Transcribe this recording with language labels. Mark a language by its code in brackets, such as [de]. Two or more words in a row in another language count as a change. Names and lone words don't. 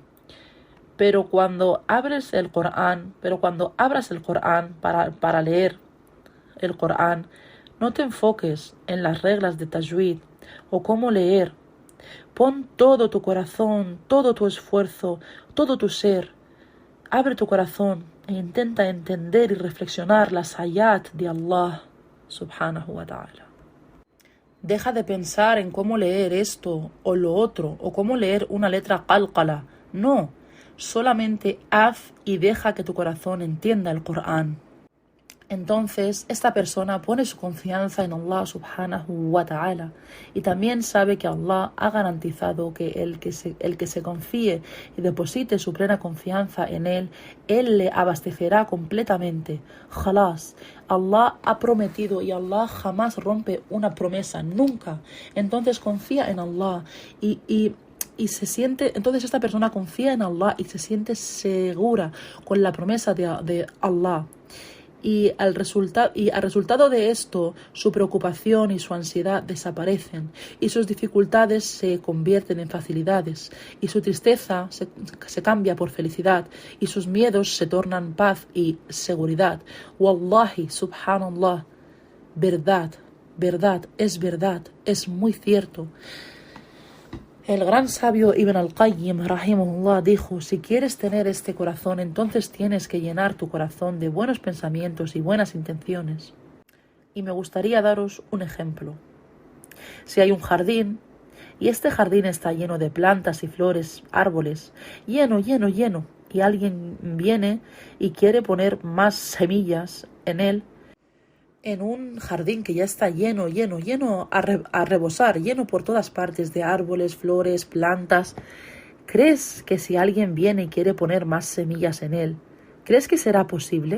[es] Pero cuando abras el Corán para leer el Corán, no te enfoques en las reglas de tajwid o cómo leer. Pon todo tu corazón, todo tu esfuerzo, todo tu ser Abre tu corazón e intenta entender y reflexionar las ayat de Allah [ar] سبحانه وتعالى. [es] Deja de pensar en cómo leer esto o lo otro, o cómo leer una letra qalqala. No, solamente haz y deja que tu corazón entienda el Corán. Entonces, esta persona pone su confianza en Allah [ar] سبحانه وتعالى [es] y también sabe que Allah ha garantizado que el que se confíe y deposite su plena confianza en Él le abastecerá completamente. Khalas, Allah ha prometido y Allah jamás rompe una promesa, nunca. Entonces confía en Allah y entonces esta persona confía en Allah y se siente segura con la promesa de Allah. Y al resultado de esto, su preocupación y su ansiedad desaparecen, y sus dificultades se convierten en facilidades, y su tristeza se cambia por felicidad, y sus miedos se tornan paz y seguridad. [ar] والله، سبحان الله, [es] verdad, es muy cierto. El gran sabio Ibn al-Qayyim, rahimahullah, dijo: si quieres tener este corazón, entonces tienes que llenar tu corazón de buenos pensamientos y buenas intenciones. Y me gustaría daros un ejemplo. Si hay un jardín, y este jardín está lleno de plantas y flores, árboles, lleno, y alguien viene y quiere poner más semillas en él, en un jardín que ya está lleno a rebosar, lleno por todas partes de árboles, flores, plantas, ¿crees que si alguien viene y quiere poner más semillas en él, crees que será posible?